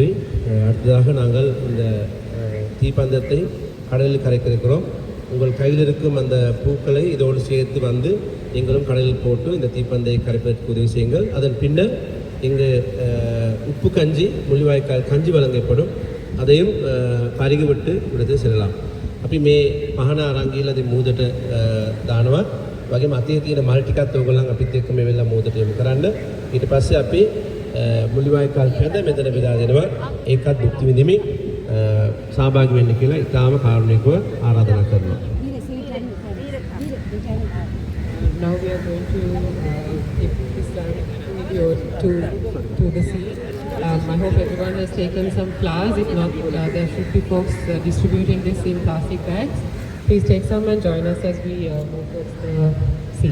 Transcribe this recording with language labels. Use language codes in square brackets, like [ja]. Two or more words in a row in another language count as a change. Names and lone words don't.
[ta] அடுத்ததாக நாங்கள் இந்த தீப்பந்தத்தை கடலில் கரைக்க இருக்கிறோம். உங்கள் கையில் இருக்கும் அந்த பூக்களை இதோடு சேர்த்து வந்து நீங்களும் கடலில் போட்டு இந்த தீப்பந்தை கரைப்பதற்கு உதவி செய்யுங்கள். அதன் பின்னர் இங்கு உப்பு கஞ்சி முள்ளிவாய்க்கால் கஞ்சி வழங்கப்படும். அதையும் பருகிவிட்டு விடுத்து செல்லலாம். [si] අපි මේ පහන අරන් ගිහලා ඉතින් මූදට දානවා. වගේම අතේ තියෙන මල් ටිකත් ඕගොල්ලන් අපිත් එක්ක මේ වෙලාව මූදට යොමු කරන්න. ඊට පස්සේ අපි මුල්ලිවාய்க்கால் පැද මෙතන බෙදා දෙනවා. ඒකත් භුක්ති විඳිමින් සහභාගී වෙන්න කියලා ඉතාම කාරුණිකව ආරාධනා කරනවා. [en] Now we are going to give this video to the seat. I hope everyone has taken some flowers. If not, there should be folks distributing this in plastic bags. Please take some and join us as we move towards the sea.